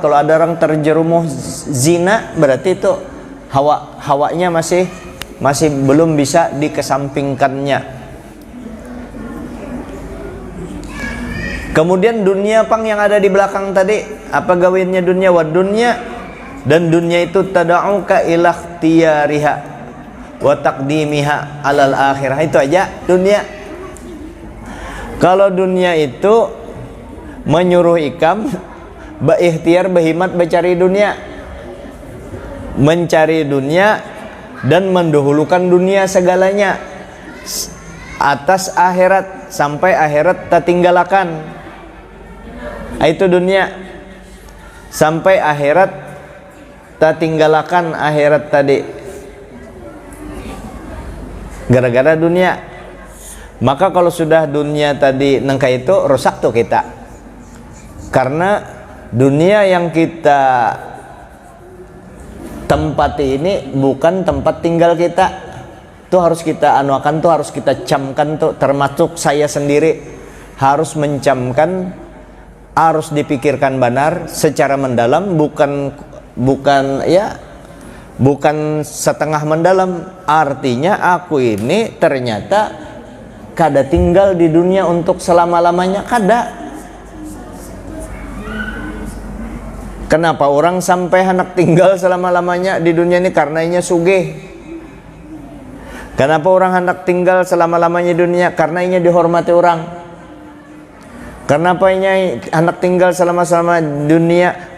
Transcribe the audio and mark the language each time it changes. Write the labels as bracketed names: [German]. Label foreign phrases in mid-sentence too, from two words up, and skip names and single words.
[Indonesian] Kalau ada orang terjerumus zina, berarti itu hawanya masih belum bisa dikesampingkannya. [Banjar] Kemudian dunia pang yang ada di belakang tadi, apa gawiannya dunia? [Arabic] Wa dunya, [Indonesian] dan dunia itu [Arabic] tad'uka ila ikhtiyariha wa taqdimiha alal akhirah. [Indonesian] Itu aja dunia. [Banjar] Kalau dunia itu menyuruh ikam berikhtiar, berhimat, mencari dunia dan mendahulukan dunia segalanya atas akhirat, sampai akhirat tertinggalakan. Itu dunia, sampai akhirat tertinggalakan akhirat tadi gara-gara dunia. Maka kalau sudah dunia tadi nengka itu rusak tuh kita, karena dunia yang kita tempati ini bukan tempat tinggal kita. Tuh harus kita anuakan, tuh harus kita camkan tuh, termasuk saya sendiri harus mencamkan, harus dipikirkan benar secara mendalam, bukan setengah mendalam. Artinya aku ini ternyata kada tinggal di dunia untuk selama-lamanya, kada. [Indonesian] Kenapa orang sampai hendak tinggal selama-lamanya di dunia ini? [Banjar] Karena inya sugih. [Indonesian] Kenapa orang hendak tinggal selama-lamanya di dunia? [Banjar] Karena inya dihormati orang. Kenapa inya hendak tinggal selama-lama dunia?